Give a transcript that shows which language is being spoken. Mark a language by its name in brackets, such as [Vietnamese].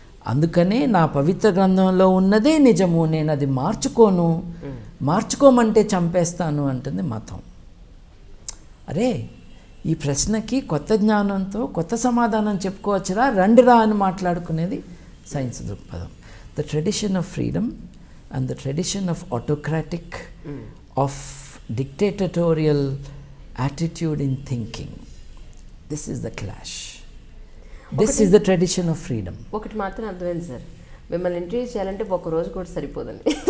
[Telugu] అందుకనే నా పవిత్ర గ్రంథంలో ఉన్నదే నిజము, నేను అది మార్చుకోను, మార్చుకోమంటే చంపేస్తాను అంటుంది మతం. అరే, ఈ ప్రశ్నకి కొత్త జ్ఞానంతో కొత్త సమాధానం చెప్పుకోవచ్చురా, రండిరా అని మాట్లాడుకునేది సైన్స్ దృక్పథం. The tradition of freedom [English] and the tradition of autocratic, of dictatorial attitude in thinking. This is the clash. This is the tradition of freedom. [Telugu] ఒకటి మాత్రం అర్థమైంది సార్, మిమ్మల్ని ఇంటర్వ్యూ చేయాలంటే ఒక రోజు కూడా సరిపోదండి.